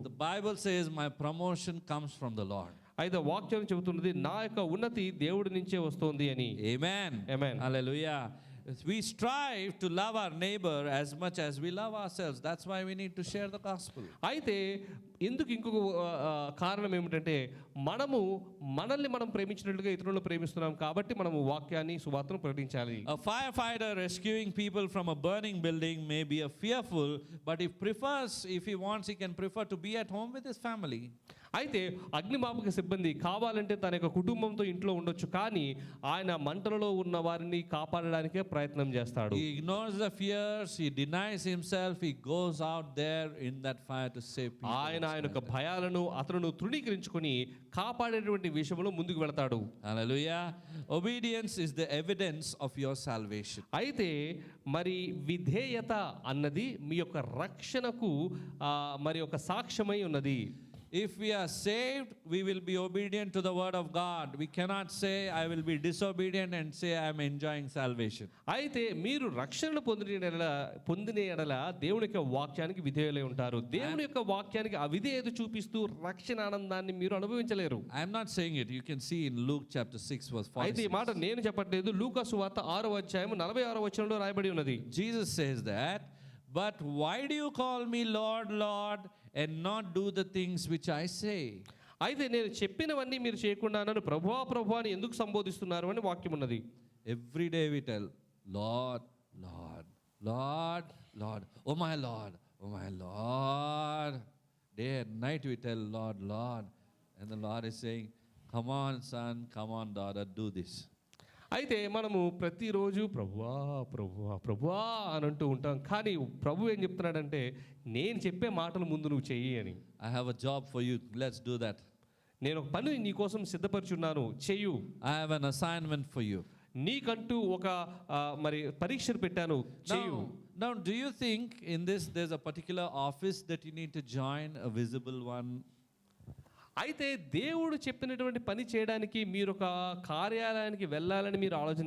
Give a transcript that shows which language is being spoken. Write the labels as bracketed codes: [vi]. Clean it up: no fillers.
[en] The Bible says, my promotion comes from the Lord. [te] అయితే వాక్యం చెబుతున్నది నా యొక్క ఉన్నతి దేవుడి నుంచే వస్తుంది అని. [en] Amen. Amen. Hallelujah. We strive to love our neighbor as much as we love ourselves. That's why we need to share the gospel. [te] అయితే ఇంకొక కారణం ఏమిటంటే మనల్ని మనం ప్రేమించినట్లుగా ఇతరులను ప్రేమిస్తున్నాం కాబట్టి మనము వాక్యాన్ని సువార్తను ప్రకటించాలి. [en] A firefighter rescuing people from a burning building may be a fearful, but if he wants, he can prefer to be at home with his family. [te] అయితే అగ్నిమాపక సిబ్బంది కావాలంటే తన యొక్క కుటుంబంతో ఇంట్లో ఉండొచ్చు, కానీ ఆయన మంటలలో ఉన్న వారిని కాపాడడానికే ప్రయత్నం చేస్తాడు. [en] He ignores the fears, he denies himself, he goes out there in that fire to save people. [te] ఆయన యొక్క భయాలను అతను తృణీకరించుకొని కాపాడేటువంటి విషయంలో ముందుకు వెళతాడు. [en] Hallelujah. Obedience is the evidence of your salvation. [te] అయితే మరి విధేయత అన్నది మీ యొక్క రక్షణకు మరి ఒక సాక్ష్యమై ఉన్నది. [en] If we are saved, we will be obedient to the word of God. We cannot say I will be disobedient and say I am enjoying salvation. [te] అయితే మీరు రక్షణను పొందిన ఎడల దేవుని యొక్క వాక్యానికి విధేయులై ఉంటారు. దేవుని యొక్క వాక్యానికి అవిధేయత చూపిస్తూ రక్షణ ఆనందాన్ని మీరు అనుభవించలేరు. [en] I am not saying it. You can see in Luke chapter 6 verse 46. [te] అయితే ఈ మాట నేను చెప్పట్లేదు. లూకా సువార్త 6వ అధ్యాయం 46వ వచనంలో రాయబడి ఉన్నది. [en] Jesus says that, but why do you call me Lord, Lord, and not do the things which I say? [te] అయితే నేను చెప్పినవన్నీ మీరు చేయకుండా నన్ను ప్రభువా ప్రభువా అని ఎందుకు సంబోధిస్తున్నారు అని వాక్యం ఉన్నది. [en] Every day we tell, Lord, Lord, Lord, Lord, oh my Lord, oh my Lord. Day and night we tell, Lord, Lord. And the Lord is saying, come on son, come on daughter, do this. [te] అయితే మనము ప్రతిరోజు ప్రభువా ప్రభువా ప్రభువా అని అంటూ ఉంటాం, కానీ ప్రభు ఏం చెప్తున్నాడంటే నేను చెప్పే మాటలు ముందు నువ్వు చెయ్యి అని. [en] I have a job for you, let's do that. [te] నేను ఒక పని నీ కోసం సిద్ధపరిచున్నాను, చెయ్యు. [en] I have an assignment for you. [te] నీకంటూ ఒక మరి పరీక్షను పెట్టాను, చెయ్యు. [en] Now, do you think in this there's a particular office that you need to join, a visible one? [te] అయితే దేవుడు చెప్పినటువంటి పని చేయడానికి మీరు ఒక కార్యాలయానికి వెళ్ళాలని మీరు ఆలోచన